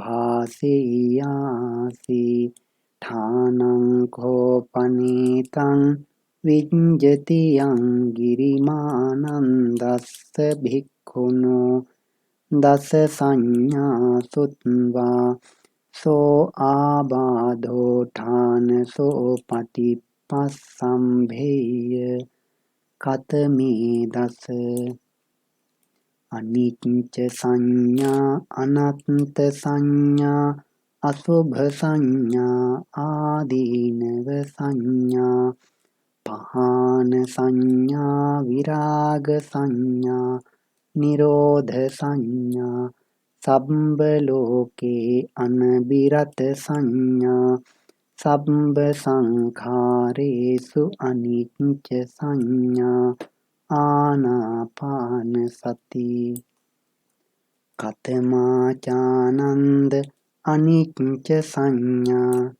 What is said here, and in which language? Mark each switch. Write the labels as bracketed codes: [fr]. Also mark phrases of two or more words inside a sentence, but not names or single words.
[pi] භාසෙයාසි ඨානං කෝපනීතං විඤ්ජති යං ගිරිමානන්දස්ස භික්ඛුනෝ දස සංඥා සුත්වා සෝ ආබාධෝ ඨානසෝ පටිපස්සම්භේය කතමේ දස අනිච්ච සංඥා අනත්ත සංඥා අසුභ සංඥා ආදීනව සංඥා පහාන සංඥා විරාග සංඥා නිරෝධ සංඥා සබ්බ ලෝකේ අනබිරත සංඥා සබ්බ සංඛාරේසු අනිච්ච සංඥා ආනාපාන සති කතමාචානන්ද අනිච්ච සංඥා